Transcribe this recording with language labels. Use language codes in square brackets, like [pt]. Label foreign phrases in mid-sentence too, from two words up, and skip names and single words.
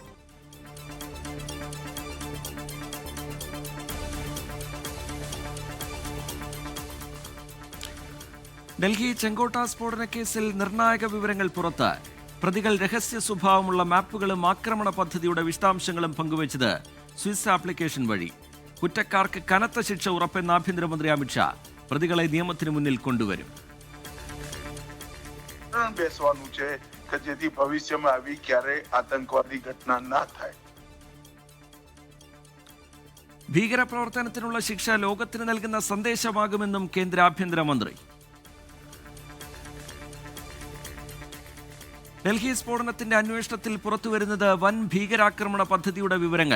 [ml] ഡൽഹി ചെങ്കോട്ട സ്ഫോടന കേസിൽ നിർണായക വിവരങ്ങൾ പുറത്ത്. പ്രതികൾ രഹസ്യ സ്വഭാവമുള്ള മാപ്പുകളും ആക്രമണ പദ്ധതിയുടെ വിശദാംശങ്ങളും പങ്കുവച്ചത് സ്വിസ് ആപ്ലിക്കേഷൻ വഴി. കുറ്റക്കാർക്ക് കനത്ത ശിക്ഷ ഉറപ്പെന്ന ആഭ്യന്തരമന്ത്രി അമിത്ഷാ. പ്രതികളെ നിയമത്തിന് മുന്നിൽ കൊണ്ടുവരും. [gu] બેસવાનું છે કે જેથી ભવિષ્યમાં આવી ક્યારે આતંકવાદી ઘટના ના થાય. [ml] ഭീകരപ്രവർത്തനത്തിനുള്ള ശിക്ഷ ലോകത്തിന് നൽകുന്ന സന്ദേശമാകുമെന്നും കേന്ദ്ര ആഭ്യന്തരമന്ത്രി. ഡൽഹി സ്ഫോടനത്തിന്റെ അന്വേഷണത്തിൽ പുറത്തുവരുന്നത് വൻ ഭീകരാക്രമണ പദ്ധതിയുടെ വിവരങ്ങൾ.